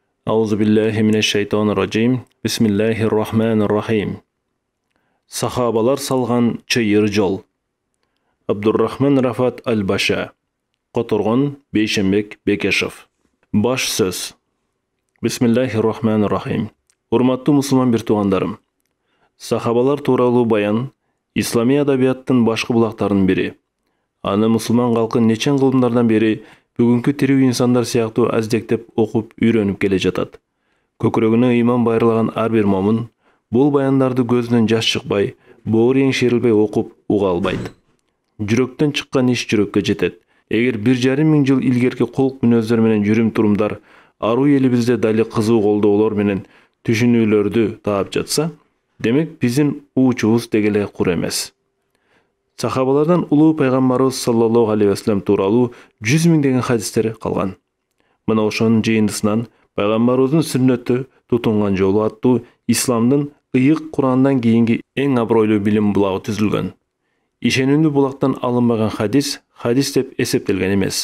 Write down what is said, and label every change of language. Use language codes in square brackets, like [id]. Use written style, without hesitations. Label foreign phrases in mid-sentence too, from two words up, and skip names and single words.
[ar] أعوذ بالله من الشيطان الرجيم. بسم الله الرحمن الرحيم. [ky] Сахабалар салган чыйыр жол. Абдуррахман Рафат Аль-Баша. Которгон Бейшембек Бекешев. Баш сөз. [ar] بسم الله الرحمن الرحيم. [ky] Урматтуу мусулман бир туугандарым. Сахабалар тууралуу баян ислами адабияттын башкы булактарынын бири. Аны мусулман калкы нечен кылымдардан бери бүгүнкү тирүү инсандар сыяктуу аздектеп окуп үйрөнүп келе жатат. Көкүрөгүнө ыйман байырлаган ар бир момун бул баяндарды көзүнөн жаш чыкпай, боору еңшерилбей окуп уга албайт. Жүрөктөн чыккан иш жүрөккө жетет. Эгер 1,5 миң жыл илгерки кулк мүнөздөр менен жүрүм турумдар аруу элибизде дали кызуу колдоолор менен түшүнүүлөрдү таап жатса, демек биздин уучубуз деги эле кур эмес. Сахабалардан улуу пайгамбарыбыз [ar] صلى الله عليه وسلم [ky] тууралуу 100 миңдеген хадистер калган. Мына ошонун жыйындысынан пайгамбарыбыздын сүннөтү тутунган жолу аттуу исламдын ыйык Курандан кийинки эң абройлуу билим булагы түзүлгөн. Ишенимдүү булактан алынбаган хадис деп эсептелген эмес.